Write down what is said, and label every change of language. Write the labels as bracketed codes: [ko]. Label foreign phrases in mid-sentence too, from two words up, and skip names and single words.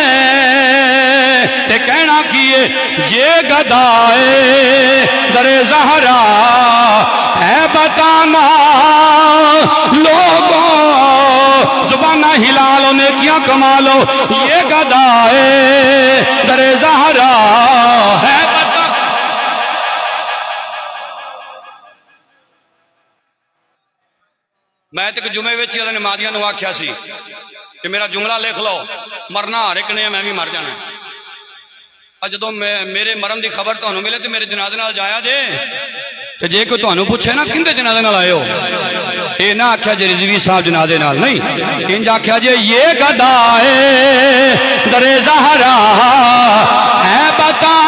[pa] تے کہنا کیے [ur] یہ گدائے در زہرا ہے بتانا لوگوں زبانہ ہلالو نیکیاں کمالو یہ گدائے در زہرا ہے میں تے [pa] جمعے وچ اللہ نے مادیاں نو آکھیا سی کہ میرا جملہ لکھ لو مرنا ہر ایک نے میں بھی مر جانا جدو میرے مرن دی خبر تانوں ملے تے میرے جنازے نال جایا جے تے جے کوئی تانوں پوچھے نا کیندے جنازے نال آئے ہو اے نہ آکھیا جے رضوی صاحب جنازے نال نہیں انج آکھیا جے [ur] یہ گدا ہے در زہرا ہے